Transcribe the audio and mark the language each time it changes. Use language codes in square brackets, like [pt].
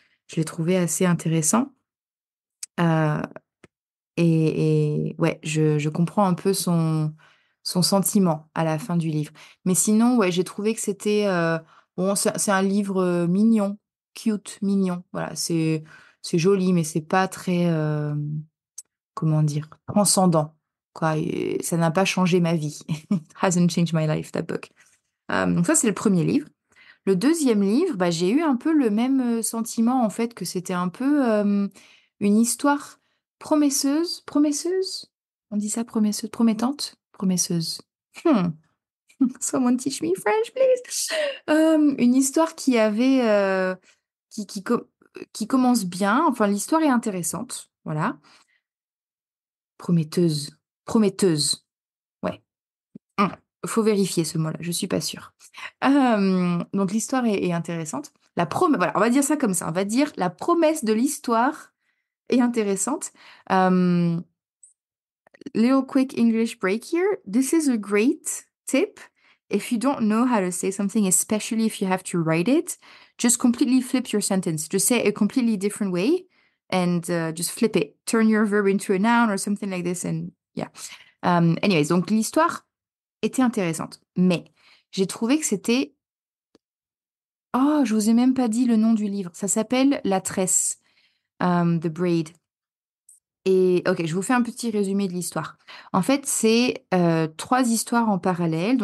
[fr] Je l'ai trouvé assez intéressant. Euh, et ouais, je comprends un peu son sentiment à la fin du livre. Mais sinon, ouais, j'ai trouvé que c'était bon, c'est un livre mignon, cute, mignon. Voilà, c'est joli, mais c'est pas très comment dire, transcendant, quoi. Et ça n'a pas changé ma vie. [en] It hasn't changed my life, that book. [fr] Donc ça, c'est le premier livre. Le deuxième livre, bah, j'ai eu un peu le même sentiment, en fait, que c'était un peu une histoire promisseuse? On dit ça, promisseuse, promettante? Promisseuse. Hmm. [en] Someone teach me French, please. [fr] Une histoire qui avait, qui, qui, co- qui commence bien. Enfin, l'histoire est intéressante. Voilà. Prometteuse. Prometteuse. Ouais. Faut vérifier ce mot-là, je suis pas sûre. Donc l'histoire est intéressante. Voilà, on va dire ça comme ça. On va dire la promesse de l'histoire est intéressante. [en] Um, Little quick English break here. This is a great tip. If you don't know how to say something, especially if you have to write it, just completely flip your sentence. Just say it a completely different way and just flip it. Turn your verb into a noun or something like this. And yeah. [fr] Anyways, donc l'histoire était intéressante. Mais j'ai trouvé que c'était... Oh, je vous ai même pas dit le nom du livre. Ça s'appelle La Tresse, The Braid. Et ok, je vous fais un petit résumé de l'histoire. En fait, c'est trois histoires en parallèle.